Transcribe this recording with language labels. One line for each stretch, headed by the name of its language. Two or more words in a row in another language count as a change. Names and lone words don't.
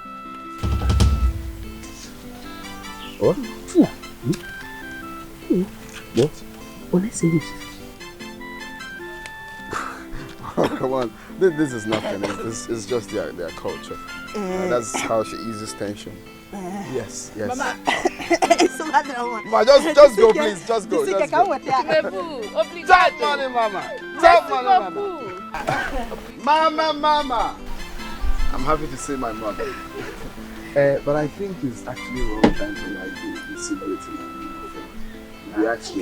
English: What? What? Oh, come on. This is nothing. It's just their culture. That's how she eases tension. Yes. Mama. Ma, just go, please. Just go. Take money, Mama. Take money, Mama. Mama. I'm happy to see my mother. But I think it's actually wrong time to like the celebrating. We actually.